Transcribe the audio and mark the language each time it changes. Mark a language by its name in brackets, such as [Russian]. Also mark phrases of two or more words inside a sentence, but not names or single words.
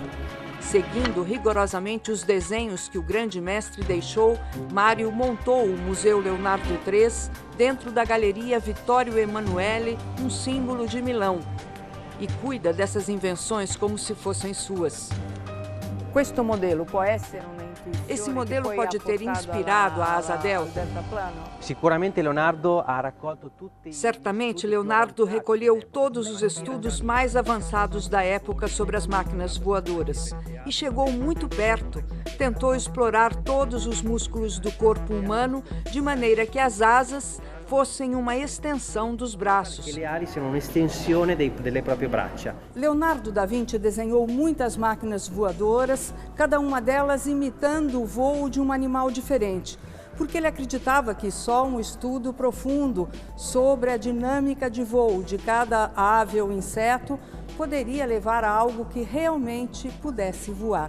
[Portuguese] Seguindo rigorosamente os desenhos que o grande mestre deixou, Mário montou o Museu Leonardo III dentro da Galeria Vittorio Emanuele, um símbolo de Milão, e cuida dessas invenções como se fossem suas. [Italian] Questo modelo può essere [Portuguese] Esse modelo pode ter inspirado a asa delta? [Italian] Sicuramente Leonardo ha raccolto tutti. [Portuguese] Certamente, Leonardo recolheu todos os estudos mais avançados da época sobre as máquinas voadoras e chegou muito perto. Tentou explorar todos os músculos do corpo humano de maneira que as asas fossem uma extensão dos braços. [Italian] Que le ali siano un'estensione delle proprie braccia. [Portuguese] Leonardo da Vinci desenhou muitas máquinas voadoras, cada uma delas imitando o voo de um animal diferente, porque ele acreditava que só um estudo profundo sobre a dinâmica de voo de cada ave ou inseto poderia levar a algo que realmente pudesse voar.